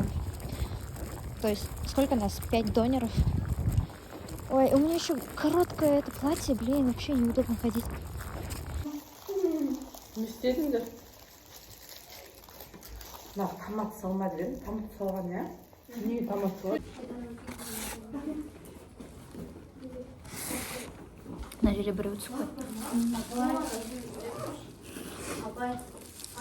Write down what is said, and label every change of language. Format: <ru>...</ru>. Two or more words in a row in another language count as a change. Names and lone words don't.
<ru>То есть сколько нас? 5 донеров. Ой, у меня еще короткое это платье, блин, вообще неудобно ходить.</ru> <kk>Не істедіңдер? Мына томат салмады дедім, томат салған, иә? Неге томат салады? Мына жерде біреу түсіп қойды.</kk>